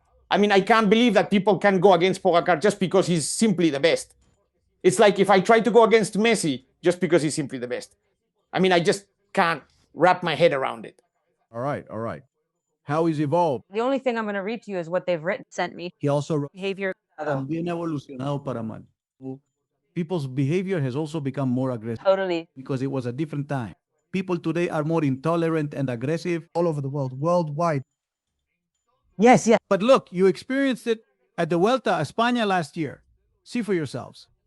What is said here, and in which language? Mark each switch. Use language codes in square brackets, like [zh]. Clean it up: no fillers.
[en] I mean, I can't believe that people can go against Pogačar just because he's simply the best. It's like if I try to go against Messi just because he's simply the best. I mean, I just can't wrap my head around it. All right. How he's evolved. The only thing I'm going to read to you is what they've Sent me. He also wrote, Behavior. [es] "También ha evolucionado para mal." [en] People's behavior has also become more aggressive. Totally. Because it was a different time. People today are more intolerant and aggressive. All over the world, worldwide. Yes. But look, you experienced it at the Vuelta a España last year. See for yourselves.